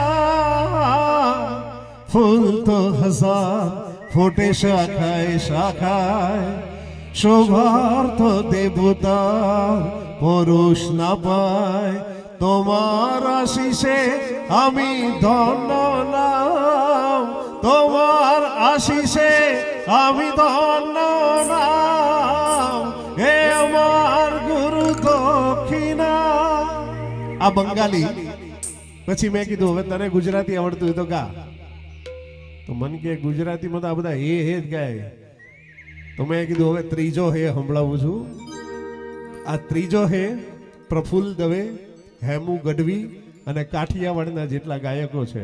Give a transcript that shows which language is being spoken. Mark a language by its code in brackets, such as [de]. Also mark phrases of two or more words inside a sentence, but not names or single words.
[bn] ফুল তো হাজার ফোটে শাখায় শাখায়, শোভার তো দেবতার পরশ না পায়, তোমার আশিসে আমি ধন্য নাম, তোমার আশিসে আমি ধন্য নাম, হে আমার গুরু દક્ષિણા। [gu] આ બંગાળી પછી મેં કીધું હવે તને ગુજરાતી આવડતું હોય તો ગા, તો મન કે ગુજરાતીમાં તો આ બધા હે જ ગાય, તો મેં કીધું હવે ત્રીજો હે સંભળાવું છું. આ ત્રીજો હે પ્રફુલ્લ દવે, હેમુ ગઢવી અને કાઠિયાવાડના જેટલા ગાયકો છે.